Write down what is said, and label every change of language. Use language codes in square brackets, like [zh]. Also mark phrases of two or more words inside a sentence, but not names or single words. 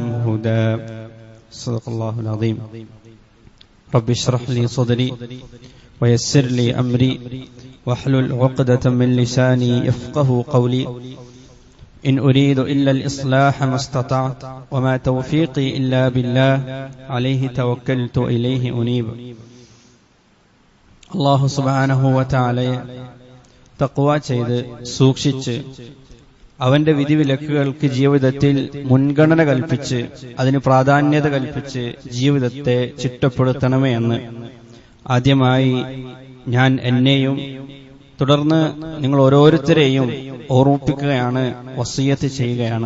[ar] هدى صدق الله العظيم رب اشرح لي صدري ويسر لي أمري واحلل عقدة من لساني يفقه قولي إن أريد إلا الإصلاح ما استطعت وما توفيقي إلا بالله عليه توكلت إليه أنيب الله سبحانه وتعالى [ml] തഖ്വ ചെയ്ത് സൂക്ഷിച്ച് അവന്റെ വിധിവിലക്കുകൾക്ക് ജീവിതത്തിൽ മുൻഗണന കൽപ്പിച്ച് അതിന് പ്രാധാന്യത കൽപ്പിച്ച് ജീവിതത്തെ ചിട്ടപ്പെടുത്തണമേ എന്ന് ആദ്യമായി ഞാൻ എന്നെയും തുടർന്ന് നിങ്ങൾ ഓരോരുത്തരെയും ഓർമ്മിപ്പിക്കുകയാണ്, വസിയത്ത് ചെയ്യുകയാണ്.